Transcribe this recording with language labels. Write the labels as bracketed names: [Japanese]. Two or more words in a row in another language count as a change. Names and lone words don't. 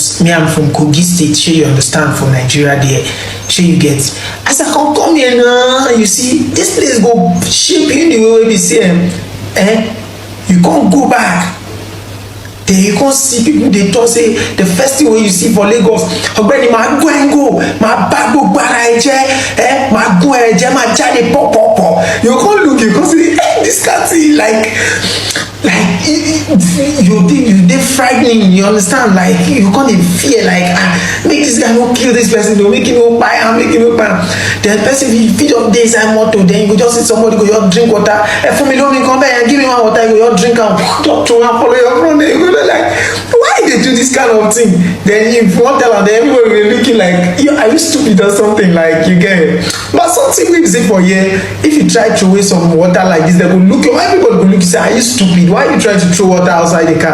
[Nigerian Pidgin] Me I'm from Kogi State, shey you understand, for Nigeria there, shey you get. As I come here now, you see this place go shape you the way we say you can't go back. Then you can't see people dey talk say the first thing wey you see for Lagos, [Yoruba] ọ̀gbẹ́ni máa go máa bá gbogbo ara ẹ jẹ́ máa gún ẹ jẹ́ máa jáde pọ̀pọ̀pọ̀, [Nigerian Pidgin] you can't look, you can't see this kind thing like you dey frightening, you understand, like you can't fear, like make this guy no kill this person, no make him no buy am, make him no buy am. Then person fit just dey inside motor, then you go just see somebody go just drink water, [Yoruba] fún mi lómi [Nigerian Pidgin] come back and give me one water, you go just drink am, just throw am follow your front, then you go like why they do this kind of thing. Then if you wan tell am, then everybody will be looking like are you stupid or something, like you get it. But something wey be say for here, if you try throw away some water like this, they go look you, everybody go look you say are you stupid, why you try to throw water outside the car?